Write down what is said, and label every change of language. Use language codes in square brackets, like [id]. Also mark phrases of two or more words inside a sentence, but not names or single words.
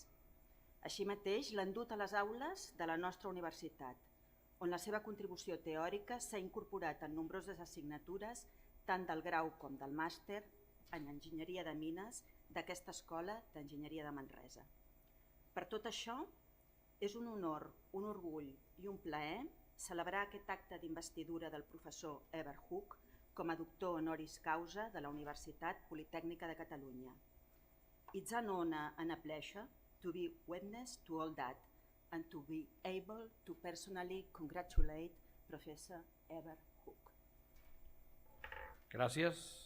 [ca] Així mateix, l'han dut a les aules de la nostra universitat, on la seva contribució teòrica s'ha incorporat en nombroses assignatures, tant del grau com del màster en enginyeria de mines d'aquesta Escola d'Enginyeria de Manresa. Per tot això, és un honor, un orgull i un plaer celebrar aquest acte d'investidura del professor Evert Hoek com a doctor honoris causa de la Universitat Politècnica de Catalunya. [en] It's an honor and a pleasure to be witness to all that and to be able to personally congratulate Professor Evert Hoek. [ca] Gràcies.